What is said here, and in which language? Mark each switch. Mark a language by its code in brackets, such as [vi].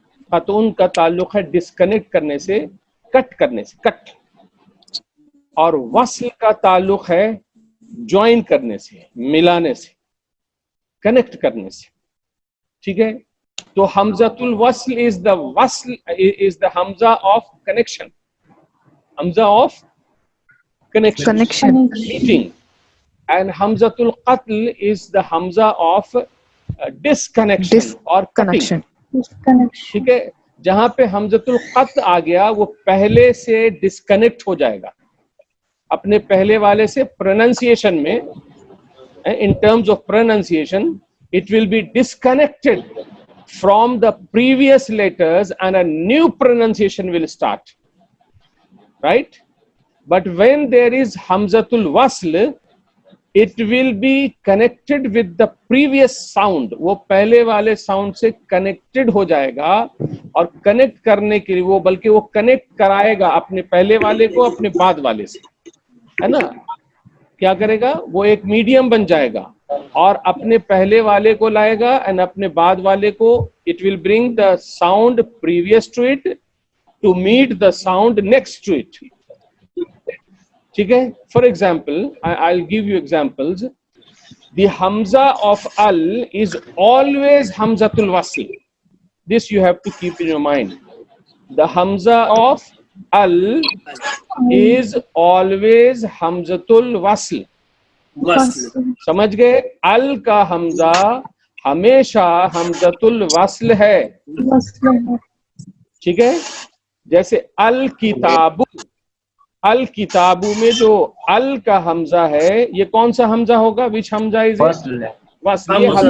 [ur] قطع کا تعلق ہے ڈسکنیکٹ کرنے سے، کٹ کرنے سے، کٹ۔ اور وصل کا تعلق ہے جوائن کرنے سے، ملانے سے، کنیکٹ کرنے سے، ٹھیک ہے۔ تو حمزۃ الوصل [en] Is the حمزہ of connection, حمزہ of connection. Meeting. And Hamzat al-Qatl is the Hamza of disconnection or cutting. [ur] ٹھیک ہے، جہاں پہ حمزۃ القطع آ گیا وہ پہلے سے ڈسکنیکٹ ہو جائے گا اپنے پہلے والے سے۔ پروننسیشن میں، [en] in terms of pronunciation, it will be disconnected from the previous letters and a new pronunciation will start, right? But when there is Hamzatul Wasl, it will be connected with the previous sound. [ur] وہ پہلے والے sound سے connected ہو جائے گا، اور connect کرنے کے لیے بلکہ وہ کنیکٹ کرائے گا اپنے پہلے والے کو اپنے بعد والے سے، ہے نا۔ کیا کرے گا؟ وہ ایک میڈیم بن جائے گا اور اپنے پہلے والے کو لائے گا اینڈ اپنے بعد والے کو۔ [en] it will bring the sound previous to it to meet the sound next to it. [ur] ٹھیک ہے، [en] For example I'll give you examples. The Hamza of al is always Hamzatul Wasl. This you have to keep in your mind. The Hamza of al is always Hamzatul Wasl. [ur] سمجھ گئے؟ ال کا حمزہ ہمیشہ حمزۃ الوصل ہے، ٹھیک ہے۔ جیسے الکتاب، الکتاب میں جو ال کا حمزہ ہے یہ کون سا حمزہ ہوگا؟ [en] Which حمزہ is وصل؟ [ur] یہ